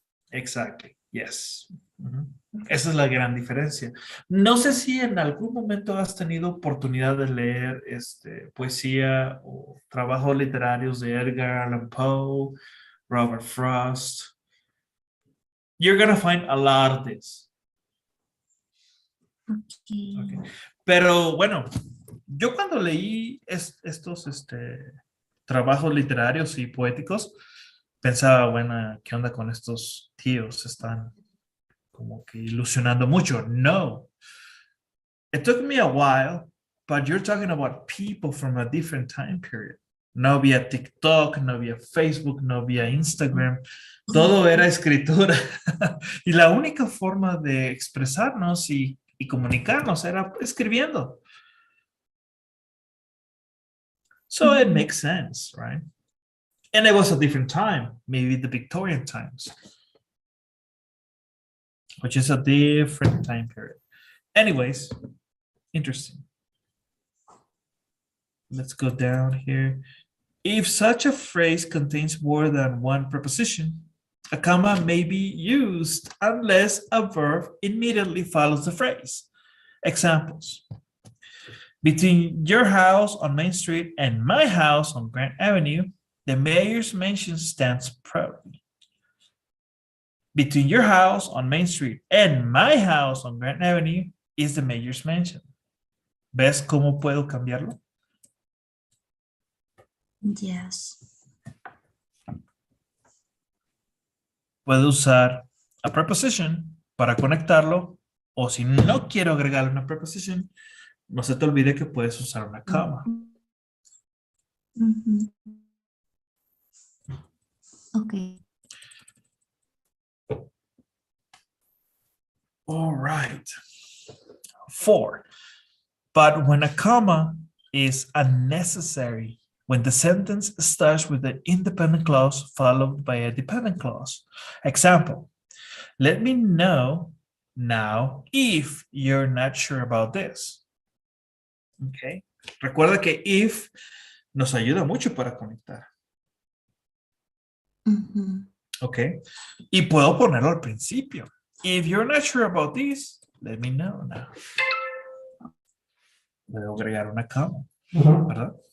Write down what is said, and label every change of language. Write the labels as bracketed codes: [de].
[en] Exactly. Yes. [es] Esa es la gran diferencia. No sé si en algún momento has tenido oportunidad de leer poesía o trabajos literarios de Edgar Allan Poe, Robert Frost. [en] You're gonna find a lot of this. Okay. Okay. [es] Pero bueno, yo cuando leí estos trabajos literarios y poéticos, pensaba, bueno, ¿qué onda con estos tíos? Están como que ilusionando mucho. No. [en] It took me a while, but you're talking about people from a different time period. [es] No había TikTok, no había Facebook, no había Instagram. Todo era escritura. Y la única forma de expresarnos y comunicarnos era escribiendo. [en] So it makes sense, right? And it was a different time, maybe the Victorian times, which is a different time period. Anyways, interesting. Let's go down here. If such a phrase contains more than one preposition, a comma may be used unless a verb immediately follows the phrase. Examples. Between your house on Main Street and my house on Grant Avenue, the mayor's mansion stands proudly. Between your house on Main Street and my house on Grant Avenue is the mayor's mansion. [es] ¿Ves cómo puedo cambiarlo? [en] Yes. [es] Puedo usar a preposition para conectarlo, o si no quiero agregar una preposition, no se te olvide que puedes usar una coma. [en] Okay. All right. 4. But when a comma is unnecessary, when the sentence starts with an independent clause followed by a dependent clause. Example, let me know now if you're not sure about this. Okay. [es] Recuerda que if nos ayuda mucho para conectar. Okay. Y puedo ponerlo al principio. [en] If you're not sure about this, let me know now. [es] Puedo agregar una coma, ¿verdad?